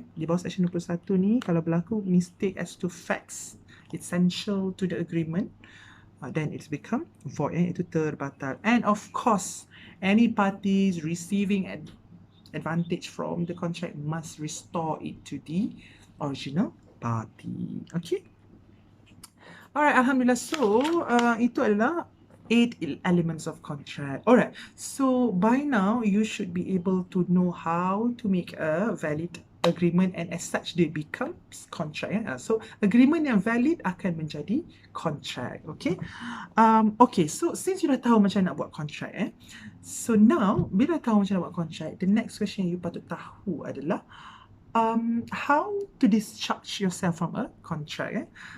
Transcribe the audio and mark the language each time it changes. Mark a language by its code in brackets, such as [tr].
[ms] Di bawah [en] section 21 ni, [ms] kalau berlaku [en] mistake as to facts essential to the agreement, then it's become void, [ms] itu terbatal. [en] And of course, any parties receiving advantage from the contract must restore it to the original party. Okay. Alright, Alhamdulillah. So, [ms] itu adalah [en] 8 elements of contract. Alright, so by now you should be able to know how to make a valid agreement, and as such they becomes contract. [ms] So agreement yang valid akan menjadi contract. [en] Okay. Okay, so since you [ms] dah tahu macam nak buat [en] contract, so now [ms] bila tahu macam nak buat [en] contract, the next question you [ms] patut tahu adalah [en] how to discharge yourself from a contract.